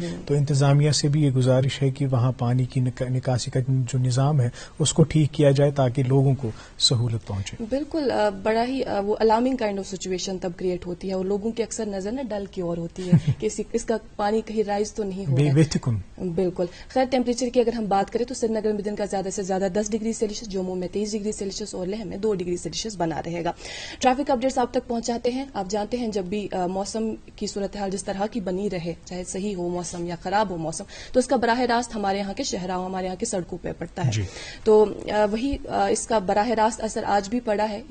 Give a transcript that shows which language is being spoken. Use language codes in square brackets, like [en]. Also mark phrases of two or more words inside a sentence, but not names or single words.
[ur] تو انتظامیہ سے بھی یہ گزارش ہے کہ وہاں پانی کی نکاسی کا جو نظام ہے اس کو ٹھیک کیا جائے تاکہ لوگوں کو سہولت پہنچے. بالکل. بڑا ہی وہ [en] alarming kind of situation [ur] تب کریٹ ہوتی ہے اور لوگوں کی اکثر نظر نہ ڈل کی اور ہوتی ہے کہ اس کا پانی کہیں رائز تو نہیں ہو رہا. بالکل. خیر ٹیمپریچر کی اگر ہم بات کریں تو سری نگر میں دن کا زیادہ سے زیادہ 10 [en] degree Celsius, [ur] جموں میں 23 [en] degree Celsius [ur] اور لیہ میں 2 [en] degree Celsius [ur] بنا رہے گا. [en] traffic updates [ur] آپ تک پہنچاتے ہیں. آپ جانتے ہیں جب بھی موسم کی صورتحال جس طرح کی بنی رہے, چاہے صحیح ہو موسم یا خراب ہو موسم, تو اس کا براہ راست ہمارے یہاں کے شہراؤں ہمارے یہاں کے سڑکوں پہ پڑتا ہے. تو وہی اس کا براہ راست اثر اثر آج بھی پڑا ہے.